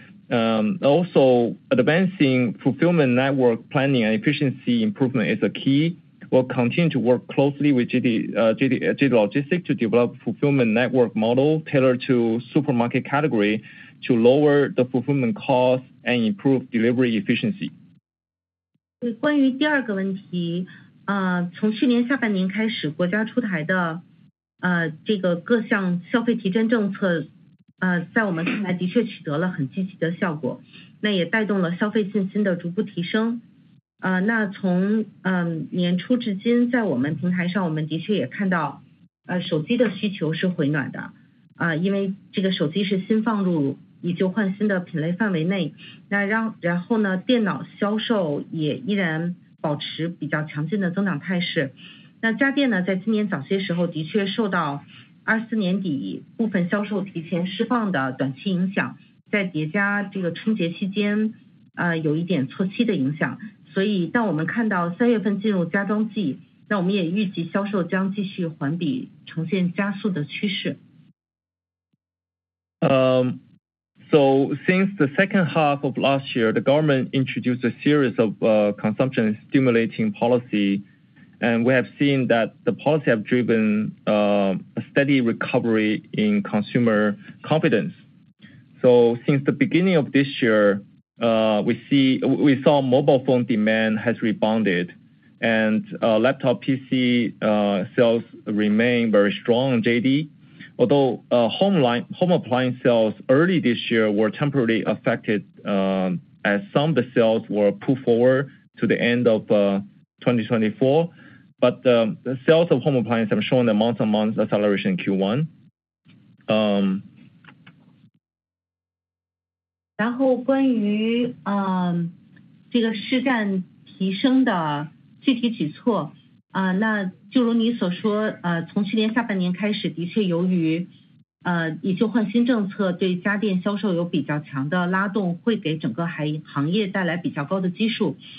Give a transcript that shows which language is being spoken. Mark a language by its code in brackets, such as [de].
[en] Also, advancing fulfillment network planning and efficiency improvement is a key. We'll continue to work closely with JD Logistics to develop fulfillment network model tailored to supermarket category to lower the fulfillment cost and improve delivery efficiency. [zh] 关于第二个问题，从去年下半年开始，国家出台的这个各项消费提振政策，在我们看来的确取得了很积极的效果，那也带动了消费信心的逐步提升。那从年初至今，在我们平台上，我们的确也看到手机的需求是回暖的，因为这个手机是新放入以旧换新的品类范围内，然后呢，电脑销售也依然保持比较强劲的增长态势。那家电呢，在今年早些时候的确受到24年底部分销售提前释放的短期影响，在叠加这个春节期间有一点错期的影响，所以当我们看到3月份进入家装季，那我们也预计销售将继续环比呈现加速的趋势。 [en] So since the second half of last year, the government introduced a series of consumption stimulating policy, and we have seen that the policy have driven a steady recovery in consumer confidence. So since the beginning of this year, we saw mobile phone demand has rebounded, and laptop PC sales remain very strong in JD. Although home appliance sales early this year were temporarily affected as some of the sales were pulled forward to the end of 2024, but the sales of home appliance have shown a month-on-month acceleration in Q1. [zh] 然后关于这个市占提升的具体举措那就如你所说从去年下半年开始，的确由于以旧换新政策对家电销售有比较强的拉动，会给整个行业带来比较高的基数。